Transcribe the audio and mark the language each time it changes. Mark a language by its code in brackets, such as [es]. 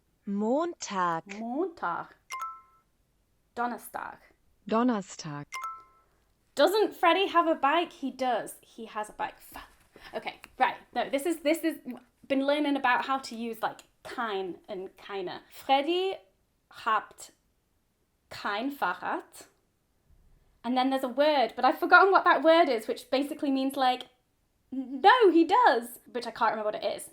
[de] Montag. Montag. Donnerstag. Donnerstag. [en] Doesn't Freddie have a bike? He does. He has a bike. Okay, right. No, this is been learning about how to use like kein and keine. [de] Freddie habt kein Fahrrad. [en] And then there's a word, but I've forgotten what that word is, which basically means like, no, he does, which I can't remember what it is.